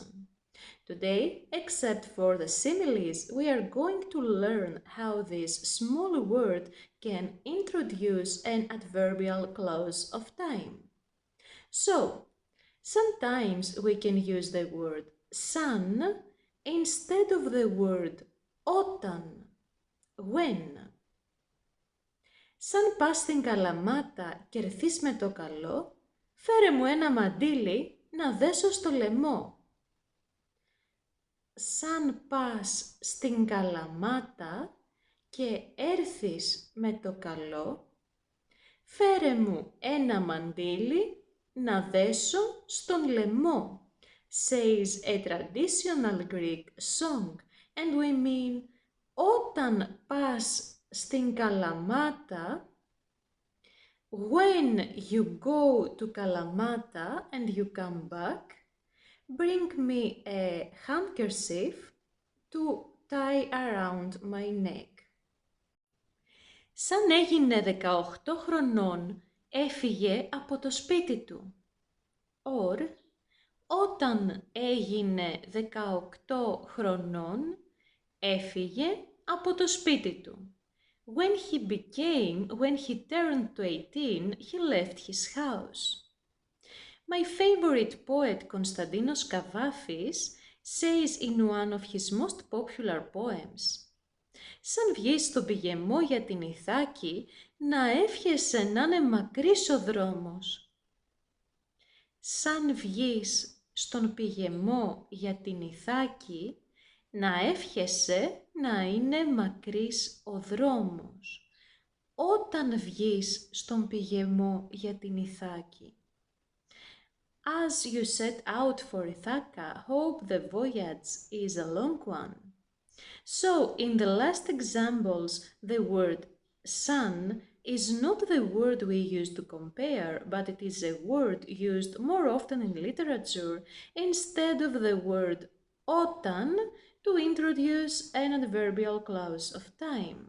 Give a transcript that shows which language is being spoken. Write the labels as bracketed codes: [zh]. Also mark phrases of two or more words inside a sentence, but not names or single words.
[en] Today, except for the similes, we are going to learn how this small word can introduce an adverbial clause of time. So, sometimes we can use the word σαν instead of the word όταν, when. [el] Σαν πας στην Καλαμάτα και έρθεις με το καλό, φέρε μου ένα μαντίλι να δέσω στο λαιμό. Σαν πας στην Καλαμάτα και έρθεις με το καλό, φέρε μου ένα μαντίλι να δέσω στον λαιμό. [en] Says a traditional Greek song, and we mean [el] όταν πας στην Καλαμάτα, [en] when you go to Kalamata and you come back, bring me a handkerchief to tie around my neck. [el] Σαν έγινε 18 χρονών, έφυγε από το σπίτι του. Or, όταν έγινε 18 χρονών, έφυγε από το σπίτι του. [en] When he turned to 18, he left his house. My favorite poet, Konstantinos Kavafis, says in one of his most popular poems, [el] «Σαν βγεις στον πηγεμό για την Ιθάκη, να εύχεσαι να είναι μακρύς ο δρόμος». Σαν βγεις στον πηγεμό για την Ιθάκη, να εύχεσαι να είναι μακρύς ο δρόμος. Όταν βγεις στον πηγεμό για την Ιθάκη. [en] As you set out for Ithaca, hope the voyage is a long one. So, in the last examples, the word σαν is not the word we use to compare, but it is a word used more often in literature instead of the word όταν to introduce an adverbial clause of time.